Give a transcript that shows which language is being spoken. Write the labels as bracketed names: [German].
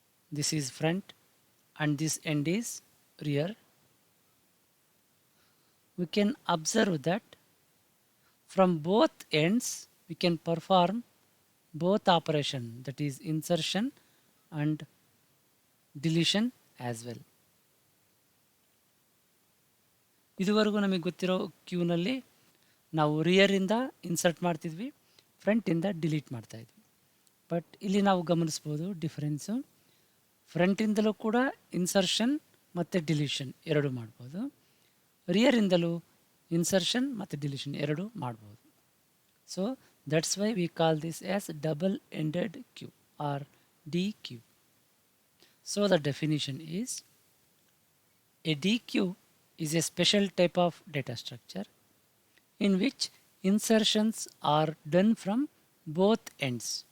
[English] This is front and this end is rear. We can observe that from both ends we can perform both operation, that is insertion and deletion as well. [Kannada] ಇದುವರೆಗೂ ನಮಗೆ ಗೊತ್ತಿರೋ ಕ್ಯೂನಲ್ಲಿ ನಾವು ರಿಯರಿಂದ insert ಮಾಡ್ತಿದ್ವಿ, ಫ್ರಂಟಿಂದ delete ಮಾಡ್ತಾ ಇದ್ವಿ. But ಇಲ್ಲಿ ನಾವು ಗಮನಿಸ್ಬೋದು ಡಿಫರೆನ್ಸು. ಫ್ರಂಟಿಂದಲೂ ಕೂಡ ಇನ್ಸರ್ಷನ್ ಮತ್ತು ಡಿಲೀಷನ್ ಎರಡು ಮಾಡ್ಬೋದು, ರಿಯರಿಂದಲೂ ಇನ್ಸರ್ಷನ್ ಮತ್ತು ಡಿಲೀಷನ್ ಎರಡು ಮಾಡ್ಬೋದು. [English] So that's why we call this as double ended queue or DQ. So the definition is a DQ is a special type of data structure in which insertions are done from both ends.